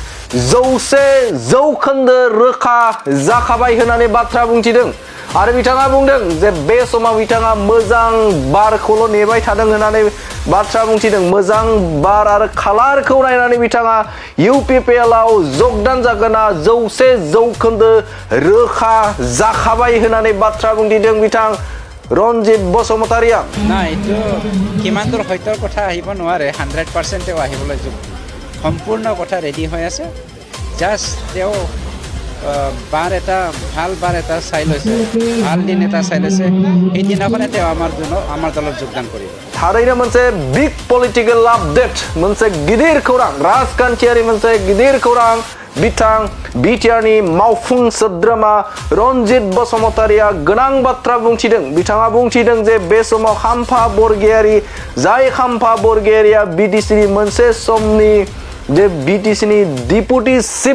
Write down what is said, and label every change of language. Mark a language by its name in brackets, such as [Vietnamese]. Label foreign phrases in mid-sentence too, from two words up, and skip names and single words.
[Bodo] 100% रोखा जाखाबाय होननानै बाथ्रा बुंथिदों आरो बिथाङा बुंदों जे बे समाव बिथाङा मोजां बारखौल' नेबाय थादों होननानै बाथ्रा बुंथिदों मोजां बार आरो खालारखौ नायनानै बिथाङा इउपिपिएलआव जगदान जागोना 100% रोखा जाखाबाय होननानै बाथ्रा बुंथिदों बिथां रनजित बसुमतारिया [Assamese] ना এইটো কিমান দূৰ সত্যৰ কথা আহিব নোৱাৰে 100% আহিবলৈ সম্পূৰ্ণ কথা ৰেডি হৈ আছে জাস্ট তেওঁ বাৰ এটা ভাল বাৰ এটা চাই লৈছে ভাল দিন এটা চাই লৈছে এই দিনাখনে তেওঁ আমাৰ দলত যোগদান কৰিব [Bodo] थारैनो मोनसे [English] big political update [Bodo] मोनसे गिदिर खौरां राजखान्थियारि मोनसे गिदिर खौरां बिथां बिटिआरनि मावफुं सोद्रोमा रनजित बसुमतारिया गोनां बाथ्रा बुंथिदों बिथाङा बुंथिदों जे बे समाव खाम्फा बरगयारी जाय खाम्फा बरगयारिया बिटिसिनि मोनसे समनि जे बिटिसिनि डिपुटि चिफ